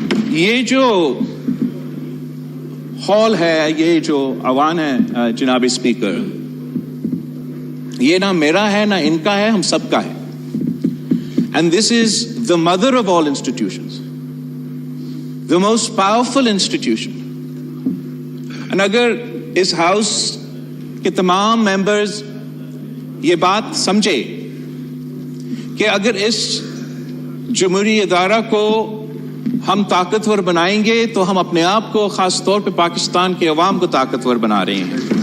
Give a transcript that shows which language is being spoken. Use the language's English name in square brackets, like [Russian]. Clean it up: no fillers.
[Urdu] یہ جو ہال ہے، یہ جو ایوان ہے جناب اسپیکر، یہ نہ میرا ہے نہ ان کا ہے، ہم سب کا ہے. [English] And this is the mother of all institutions, the most powerful institution. [Urdu] and اگر اس ہاؤس کے تمام ممبرز یہ بات سمجھے کہ اگر اس جمہوری ادارہ کو ہم طاقتور بنائیں گے تو ہم اپنے آپ کو، خاص طور پہ پاکستان کے عوام کو طاقتور بنا رہے ہیں.